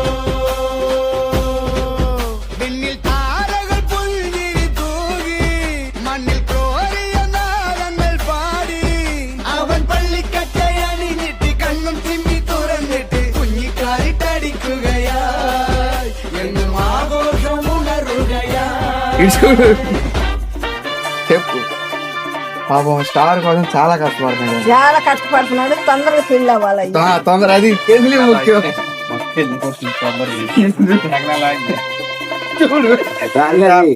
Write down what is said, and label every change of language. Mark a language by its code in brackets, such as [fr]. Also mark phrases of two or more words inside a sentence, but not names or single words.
[ml] വിണ്ണിൽ താരകൾ പുൽകിരി തൂകി മണ്ണിൽ കോരിയ നാളങ്ങൾ പാടി അവൻ പള്ളിക്കറ്റയണിഞ്ഞിട്ട് കണ്ണും തിമ്മി തുറന്നിട്ട് കുഞ്ഞിക്കാരിട്ടടിക്കുകയായി എന്നും ആഘോഷം ഉണരുകയായി. [te] చెప్పు పాపం స్టార్ కోసం చాలా కష్టపడుతున్నాడు. చాలా కష్టపడుతున్నాడు, తొందరగా పెళ్ళి అవ్వాలి. తొందర అది పెళ్లి ముఖ్యం. చూడు